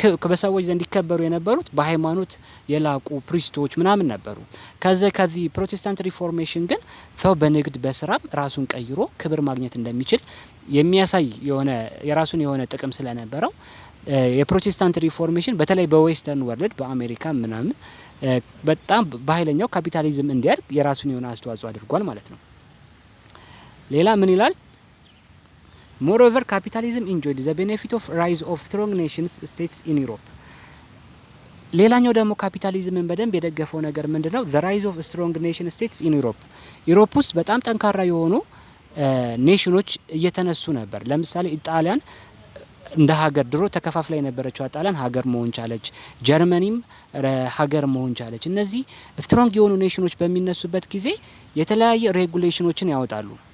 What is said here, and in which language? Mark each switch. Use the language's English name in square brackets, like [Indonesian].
[Amharic] በሰዎች ዘንድ ይከበሩ የነበሩት በሃይማኖት የላቁ ፕሪስቶች ምናምን ነበሩ። ከዚህ ፕሮቴስታንት ሪፎርሜሽን ግን ሰው በንግድ በስራ ራሱን ቀይሮ ክብር ማግኘት እንደሚችል የሚያሳይ የራሱን የሆነ ጥቅም ስለነበረው የፕሮቴስታንት ሪፎርሜሽን በተለይ በዌስተርን ወርልድ በአሜሪካ ምናምን በጣም በኃይለኛው ካፒታሊዝም እንዲያድግ የራሱን የሆነ አስተዋጽኦ አድርጓል ማለት ነው። ሌላ ምን ይላል? [English] Moreover, capitalism enjoyed the benefit of rise of strong nations states in Europe. [Amharic] ሌላኛው ደግሞ ካፒታሊዝምን በደንብ የደገፈው ነገር ምንድነው? [English] the rise of strong nation states in Europe. [Amharic] ዩሮፕ ውስጥ በጣም ጠንካራ የሆኑ ኔሽኖች እየተነሱ ነበር። ለምሳሌ ጣሊያን እንደ ሀገር ድሮ ተከፋፍላ የነበረችው ጣሊያን ሀገር መሆን ቻለች። ጀርመኒም ሀገር መሆን ቻለች። እነዚህ ስትሮንግ የሆኑ ኔሽኖች በሚነሱበት ጊዜ የተለያየ ሬጉሌሽኖችን ያወጣሉ።